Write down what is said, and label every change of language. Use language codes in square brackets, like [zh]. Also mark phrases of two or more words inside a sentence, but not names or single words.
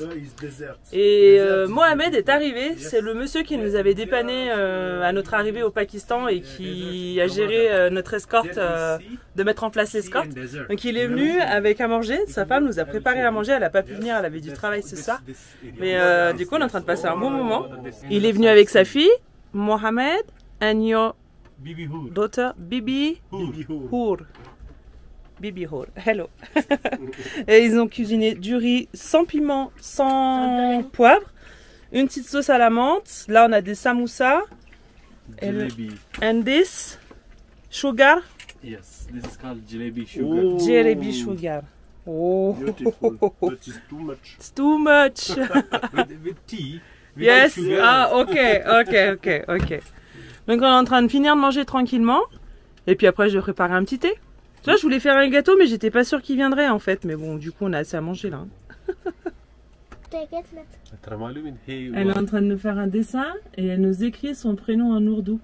[fr] Et Mohamed est arrivé, c'est le monsieur qui nous avait dépanné à notre arrivée au Pakistan et qui a géré notre escorte, de mettre en place l'escorte. Donc il est venu avec à manger, sa femme nous a préparé à manger, elle n'a pas pu venir, elle avait du travail ce soir. Mais du coup on est en train de passer un bon moment. Il est venu avec sa fille, Mohamed, [en] and your daughter, Bibi Hour. Bibi Hour, hello. [fr] Et ils ont cuisiné du riz sans piment, sans poivre, une petite sauce à la menthe. Là on a des samoussas. [en] And this sugar. Yes, this is called jalebi sugar. Oh. Jalebi sugar. Oh, Beautiful, but it's too much. it's too much. With tea. Yes. Sugar. Ah, ok. [fr] Donc on est en train de finir de manger tranquillement. Et puis après je vais préparer un petit thé. Tu vois, je voulais faire un gâteau, mais j'étais pas sûre qu'il viendrait en fait. Mais bon, du coup, on a assez à manger là. Elle est en train de nous faire un dessin et elle nous écrit son prénom en ourdou.